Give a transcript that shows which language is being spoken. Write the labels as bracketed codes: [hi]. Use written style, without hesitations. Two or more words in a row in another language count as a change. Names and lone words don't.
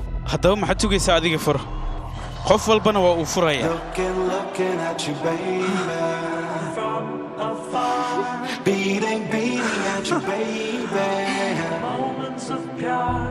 [so] haddaba maxaad sugaysaa adiga fur qof walbana waa uu furayaa [en] Looking at you, baby. From afar. Beating at you, baby. Moments of pure.